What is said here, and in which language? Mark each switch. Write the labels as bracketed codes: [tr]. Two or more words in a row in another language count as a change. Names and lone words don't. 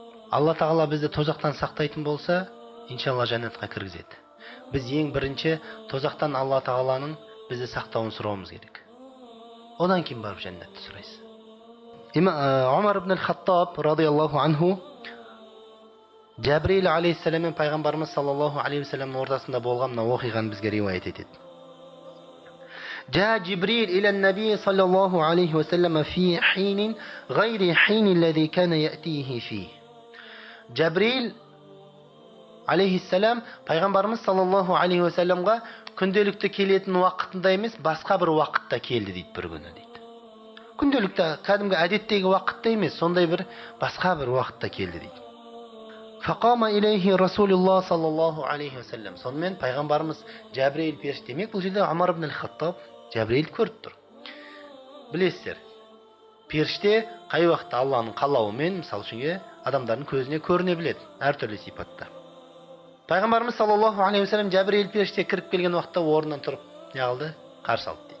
[kk] Алла тағала бізді тозақтан сақтайтын болса, иншалла жәннатқа кіргізеді. Біз ең бірінші тозақтан Алла тағаланың бізді сақтауын сұрауымыз керек. Одан кейін барып жәннатты сұрайсыз. Умар ибн аль-Хаттаб [ar] رضي الله عنه [kk] Жәбірейіл алейхиссалам мен пайғамбарымыз [ar] صلى الله عليه وسلم [kk] ортасында болған мына оқиғаны бізге риуаят етеді. [ar] جاء جبريل إلى النبي صلى الله عليه وسلم في حين غير حين الذي كان يأتيه فيه. [kk] Жәбірейіл алейхиссалам пайғамбарымыз [ar] صلى الله عليه وسلم [kk] күнделікті келетін уақытында емес, басқа бір уақытта келді дейді, бір күні дейді. Күнделікті кәдімгі әдеттегі уақытта емес, сондай бір басқа бір уақытта келді дейді. [ar] فقام إليه رسول الله صلى الله عليه وسلم. [kk] Сонымен пайғамбарымыз Жәбірейіл періште. Демек бұл жерде Умар ибн аль-Хаттаб Жәбірейіл көріп тұр. Білесіздер, періште қай уақытта Алланың қалауымен, мысалы үшін адамдардың көзіне көріне біледі, әртүрлі сипатта. Пайғамбарымыз [ar] صلى الله عليه وسلم [kk] Жәбірейіл періште кіріп келген уақытта орнынан тұрып не қылды? Қарсы алды дейді.